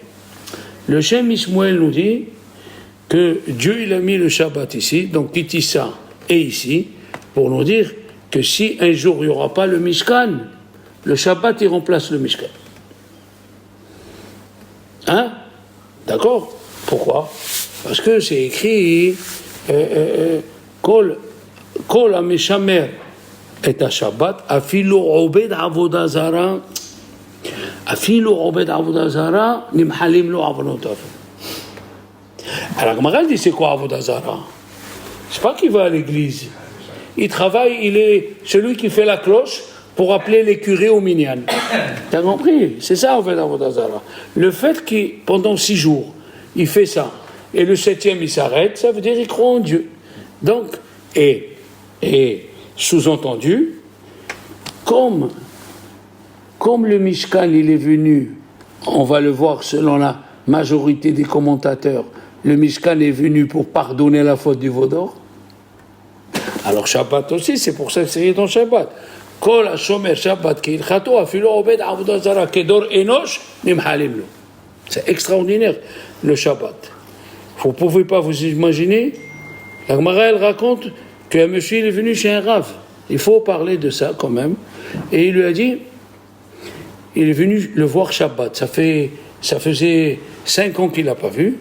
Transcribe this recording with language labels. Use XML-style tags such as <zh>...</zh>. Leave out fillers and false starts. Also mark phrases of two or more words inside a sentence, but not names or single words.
<fr>Le Shem Ishmuel nous dit que Dieu il a mis le Shabbat ici, donc Kitissa et ici, pour nous dire que si un jour il n'y aura pas le Mishkan, le Shabbat il remplace le Mishkan. D'accord? Pourquoi? Parce que c'est écrit</fr> <he>כל המשמר את השבת אפילו עובד עבודה זרה נמחלים לו עוונותיו.</he> <fr>Alors la Gemara dit c'est quoi</fr> <he>עבודה זרה?</he> <fr>C'est pas qu'il va à l'église. Il travaille, il est celui qui fait la cloche pour appeler les curés au minyan. T'as compris? C'est ça en fait</fr> <he>עבודה זרה.</he> <fr>Le fait qu'il pendant 6 jours il fait ça, et le 7e il s'arrête, ça veut dire qu'il croit en Dieu. Donc, et sous-entendu, comme le Mishkan il est venu, on va le voir selon la majorité des commentateurs, le Mishkan est venu pour pardonner la faute du Vaudor. Alors Shabbat aussi, c'est pour ça que c'est dans Shabbat.</fr> <he>כל השומר שבת כהלכתו אפילו עובד עבודה זרה כדור אנוש נמחלים לו.</he> <fr>C'est extraordinaire, le Shabbat. Vous ne pouvez pas vous imaginer. La Gemara, elle raconte qu'un monsieur il est venu chez un Rav. Il faut parler de ça quand même. Et il lui a dit, il est venu le voir Shabbat. Ça faisait 5 ans qu'il ne l'a pas vu.</fr>